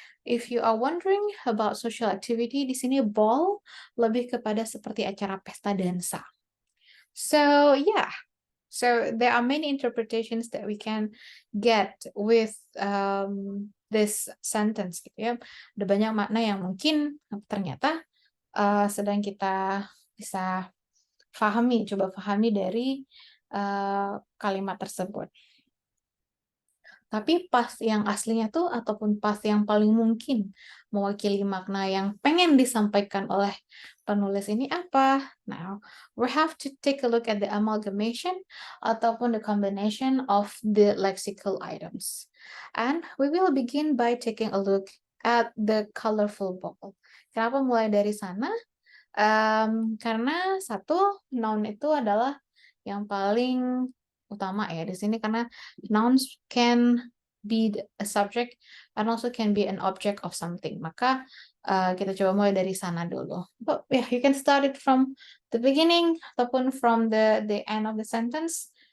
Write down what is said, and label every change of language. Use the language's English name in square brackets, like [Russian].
[English] If you are wondering about social activity, [Indonesian] di sini ball lebih kepada seperti acara pesta dansa. [English] So yeah, so there are many interpretations that we can get with this sentence [Indonesian] gitu ya. Ada banyak makna yang mungkin ternyata sedang kita bisa coba pahami dari kalimat tersebut. Tapi pas yang aslinya tuh ataupun pas yang paling mungkin mewakili makna yang pengen disampaikan oleh penulis ini apa? [English] Now, we have to take a look at the amalgamation [Indonesian] ataupun [English] the combination of the lexical items. And we will begin by taking a look at the colorful ball. [Indonesian] Kenapa mulai dari sana? Karena satu, noun itu adalah yang paling utama ya di sini karena [English] nouns can be a subject and also can be an object of something. [Indonesian] Maka kita coba mulai dari sana dulu. [English] But yeah, you can start it from the beginning [Indonesian] ataupun [English] from the end of the sentence.